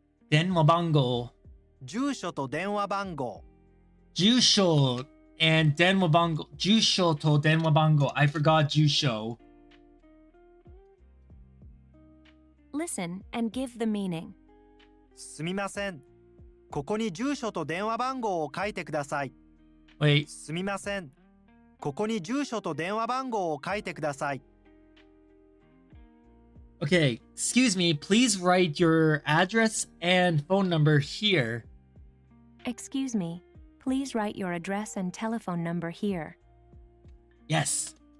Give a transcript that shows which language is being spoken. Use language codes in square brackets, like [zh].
[ja] 電話番号。住所と電話番号。 Jusho and Denwabango. Jusho to Denwabango. [en] I forgot Jusho. Listen and give the meaning. [ja] すみません。ここに住所と電話番号を書いてください。 [en] Wait, [ja] すみません。ここに住所と電話番号を書いてください。 [en] okay, excuse me, please write your address and phone number here. Excuse me. Please write your address and telephone number here. Yes.